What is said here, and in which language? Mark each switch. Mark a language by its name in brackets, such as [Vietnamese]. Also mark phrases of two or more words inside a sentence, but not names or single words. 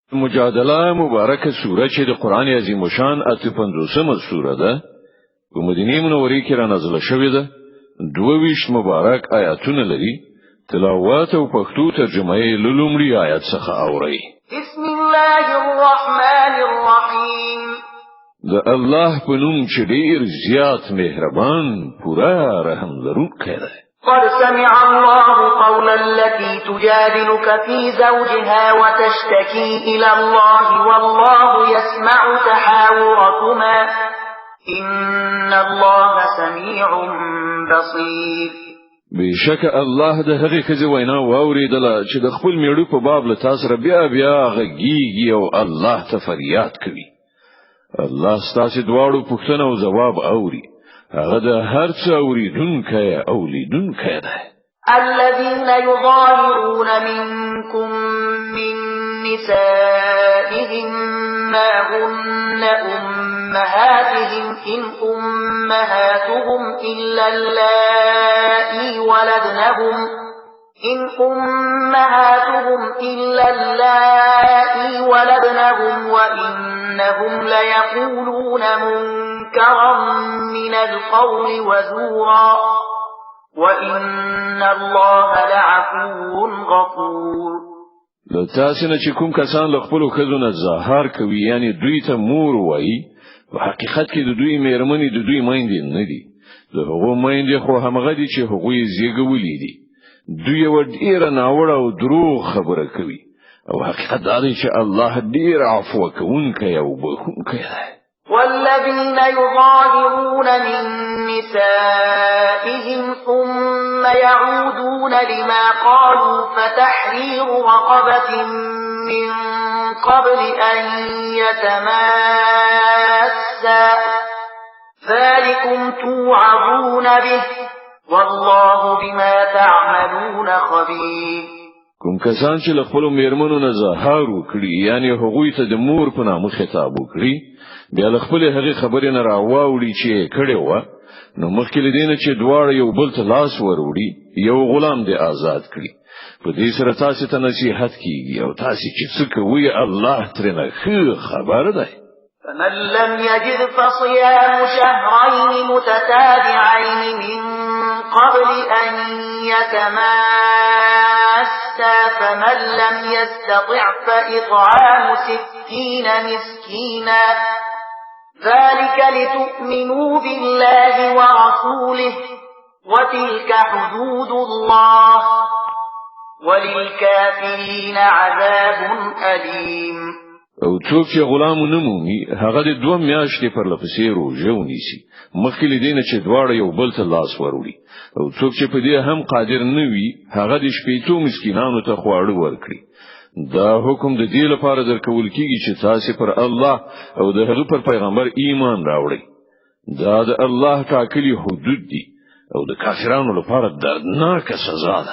[Pashto] مجادله مبارکه سوره چې د قران عظیم شان 55مه سوره ده په مدینه منوره کې را نازله شوې ده 22 مبارک آیاتونه لري تلاوت او پښتو ترجمه یې لومړی آیات څخه اوري [Arabic] بسم الله الرحمن الرحیم [Pashto] د الله په نوم چې ډیر زیات مهربان پورا رحم لرونکی دی [Arabic] قد سمع الله قول التي تجادلك في زوجها وتشتكي إلى الله والله يسمع تحاوركما إن الله سميع بصير [Pashto] بشک الله د هغه خزي وینا واوریدله چې د خپل میړو په باب له تاسو را بیا غږیږي او الله ته فریاد کوي الله ستاسو دواړو پوښتنه او جواب اوري هغه د هر څه اوریدونکی او لیدونکی دی [Arabic] الذين يظاهرون منكم من نسائهم ما هن أمهاتهم إن أمهاتهم إلا اللائي ولدنهم وإنهم ليقولون منكرا من القول وزورا وإن الله لعفو غفور [Pashto] لتاسنه چې کوم کسان له خپل خزونه زهار کوي یعنی دوی ته مور وایي په حقیقت کې د دوی میرمنې د دوی مایندې نه دي د هغو مایندې خو همغه دي چې هغه یې زیږولې دي دوی ډیر ناوړه او دروغ خبره کوي او حقیقت دا دی چې الله ډیر عفو کوونکی او بخښونکی دی [Arabic] والذين يظاهرون من نسائهم ثم يعودون لما قالوا فتحرير رقبة من قبل أن يتماسا ذلكم توعظون به والله بما تعملون خبير [Pashto] کوم کسان چې خپل میرمنو نه زهار وکړي یعنی هغوی ته د مور په نامه خطاب وکړي بیا خپل هغه خبرې نه راوړي چې کړي و نو مخکې لدینه چې دواړه یو بل ته لاس وروړي یو غلام دې آزاد کړي په دې سره تاسو ته نصيحت کیږي او تاسو چې څه کوي الله ترنه خبر ده [Arabic] فمن لم يجد فصيام شهرين متتابعين من قبل أن يتماسا فمن لم يستطع فإطعام 60 مسكينا ذلك لتؤمنوا بالله ورسوله وتلك حدود الله وللكافرين عذاب أليم [Pashto] او څوک چې غلام نه مومي هغه د 2 میاشتې پر لپسې روزه ونیسي مخکې لدینه چې دواړه یو بل ته لاس وروړي او څوک چې په دې هم قادر نه وي هغه د 18 مسکینانو ته خواړه ورکړي دا حکم د دې لپاره درکول کیږي چې تاسو پر الله او د هغه پر پیغمبر ایمان راوړئ دا د الله ټاکلي حدود دي او د کافرانو لپاره دردناک سزا ده